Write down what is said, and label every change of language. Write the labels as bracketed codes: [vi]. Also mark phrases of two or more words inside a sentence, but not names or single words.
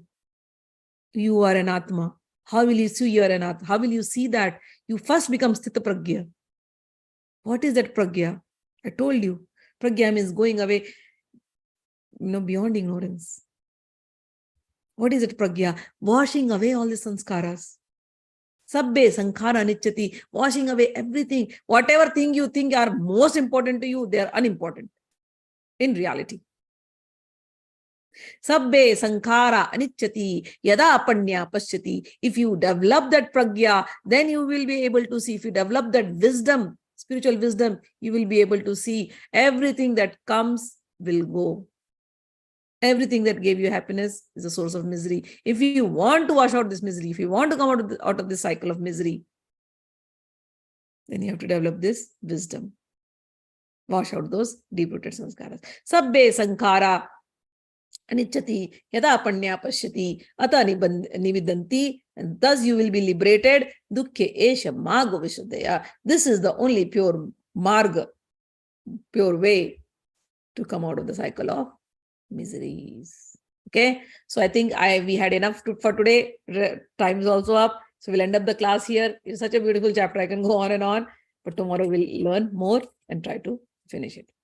[en] You are an Atma. How will you see you are an Atma? How will you see that? You first become sthitpragya. What is that pragya? I told you. Pragya means going away, beyond ignorance. What is it, pragya? Washing away all the sanskaras. [pi] Sabbe sankhara nichati, [en] washing away everything. Whatever thing you think are most important to you, they are unimportant in reality. [pi] Sabbe sankhara anichati, yada apanya pasyati. [en] If you develop that pragya, then you will be able to see. If you develop that wisdom, spiritual wisdom, you will be able to see everything that comes will go. Everything that gave you happiness is a source of misery. If you want to wash out this misery, if you want to come out of this cycle of misery, then you have to develop this wisdom. Wash out those deep-rooted sanskaras. [pi] Sabbe sankhara anichati yada apanya pasyati ata nividanti, [en] and thus you will be liberated. [pi] Dukkhe esha marga vishuddhaya. [en] This is the only pure marga, pure way to come out of the cycle of miseries. Okay, so I think we had enough for today. Time is also up, so we'll end up the class here. It's such a beautiful chapter. I can go on and on, but tomorrow we'll learn more and try to finish it.